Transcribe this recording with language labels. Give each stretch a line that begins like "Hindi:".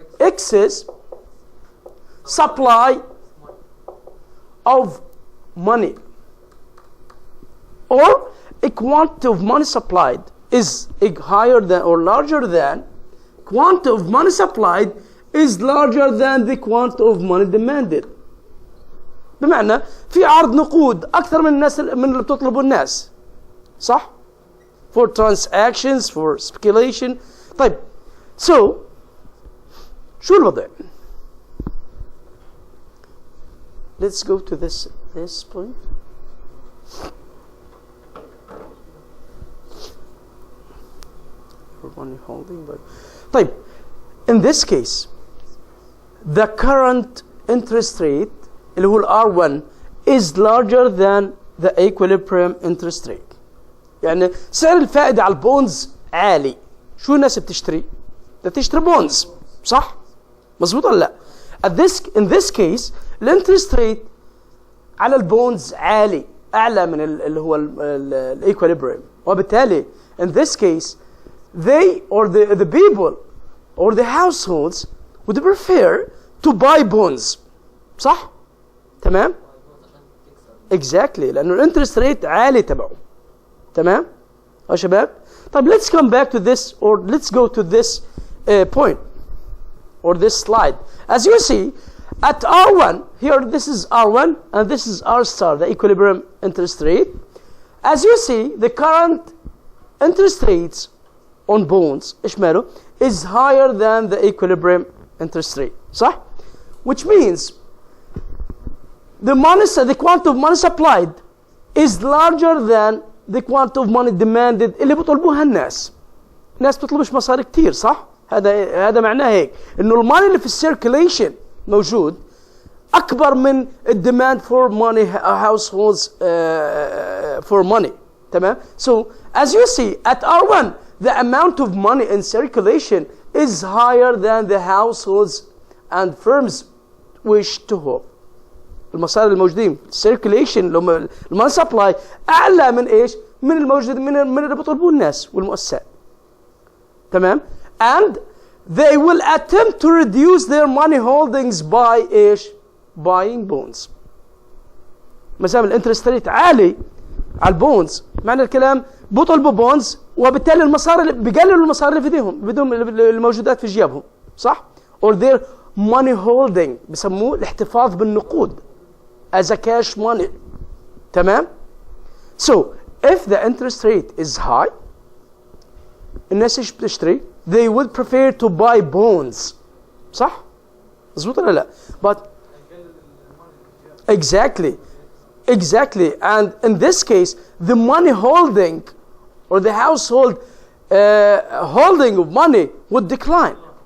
English: Excess supply of money, or a quantity of money supplied is higher than or larger than quantity of money supplied is larger than the quantity of money demanded.
Arabic: بمعنى في عرض نقود أكثر من الناس من اللي بتطلبه الناس، صح؟
English: For transactions, for speculation.
Arabic: طيب
English: so
Arabic: شو الوضع؟
English: Let's go to this point. For money holding, but
Arabic: طيب
English: in this case the current interest rate
Arabic: اللي هو
English: R1 is larger than the equilibrium interest rate.
Arabic: يعني سعر الفائدة على البونز عالي. شو الناس بتشتري؟ بتشتري بونز، صح؟ مظبوط ولا لا؟
English: in this case الانترست rate
Arabic: على البونز عالي، أعلى من اللي هو
English: الايكوليبريم،
Arabic: وبالتالي
English: in this case they or the people or the households would prefer to buy bonds.
Arabic: صح؟ تمام؟
English: exactly
Arabic: لأنه
English: الانترست ريت
Arabic: عالي تبعه. تمام؟ يا شباب؟ طيب
English: let's come back to this or let's go to this point or this slide. As you see at R1 here, this is R1 and this is R star, the equilibrium interest rate. As you see, the current interest rates on bonds
Arabic: إيش ماله
English: is higher than the equilibrium interest rate,
Arabic: صح?
English: Which means the quantity of money supplied is larger than the quantity of money demanded
Arabic: اللي بيطلبوها الناس. الناس بتطلبش مصاري كتير، صح؟ هذا معناه هيك انه
English: الماني
Arabic: اللي في
English: السيركيليشن
Arabic: موجود اكبر من
English: الديماند for money households for money.
Arabic: تمام؟
English: So as you see at R1 the amount of money in circulation is higher than the households and firms wish to hold.
Arabic: المصاري الموجودين
English: circulation الماني supply
Arabic: اعلى من ايش؟ من الموجود من اللي بيطلبوه الناس والمؤسسات. تمام؟
English: And they will attempt to reduce their money holdings by
Arabic: ايش؟
English: buying bonds.
Arabic: مثلا الانترست ريت عالي على البونز، معنى الكلام بيطلبوا بونز وبالتالي المصاري بيقللوا المصاري اللي في ايديهم الموجودات في جيابهم، صح؟
English: or their money holding
Arabic: بسموه الاحتفاظ بالنقود
English: as a cash money.
Arabic: تمام؟
English: So if the interest rate is high
Arabic: الناس ايش بتشتري؟
English: they would prefer to buy bonds.
Arabic: صح؟ مظبوط ولا لا؟
English: but exactly and in this case the money holding or the household holding of money would decline.